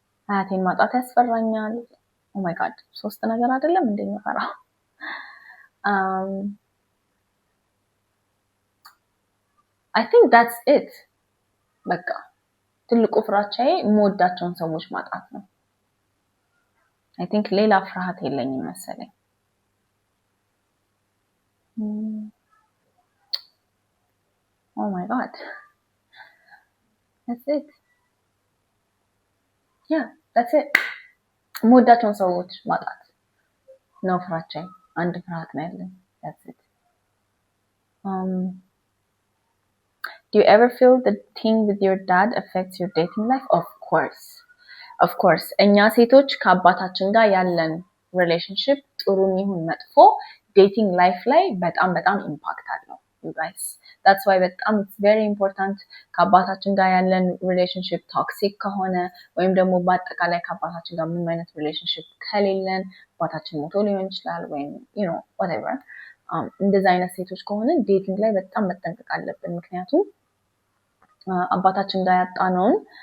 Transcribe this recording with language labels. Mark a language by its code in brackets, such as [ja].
[am] አያቴን ማጣት ያስፈራኛል። ኦ ማይ ጋድ 3 ነገር አይደለም እንደሚፈራው [en] I think that's it [am] በቃ ትልቁ ፍራቻዬ የምወዳቸውን ሰዎች ማጣት ነው። I think ሌላ ፍርሃት የለኝም መሰለኝ። [en] Oh my god. That's it. Yeah, that's it. [am] የምወዳቸውን ሰዎች ማጣት ነው ፍራቻዬ። አንድ ፍርሃት ነው ያለኝ። [en] That's it. Do you ever feel the thing with your dad affects your dating life? Of course. [am] እኛ ሴቶች ከአባታችን ጋር ያለን ሪሌሽንሺፕ ጥሩም ይሁን መጥፎ ዴቲንግ ላይፍ ላይ በጣም ኢምፓክት አለው [en] you guys. That's why [am] በጣም [en] it's very important [am] ከአባታችን ጋር ያለን ሪሌሽንሺፕ ቶክሲክ ከሆነ ወይም ደግሞ በአጠቃላይ ከአባታችን ጋር ምንም አይነት ሪሌሽንሺፕ ከሌለን አባታችን ሞቶ ሊሆን ይችላል ወይም [en] you know whatever [am] እንደዛ አይነት ሴቶች ከሆነ ዴቲንግ ላይ በጣም መጠንቀቅ አለብን። ምክንያቱም አባታችን ጋር ያጣነውን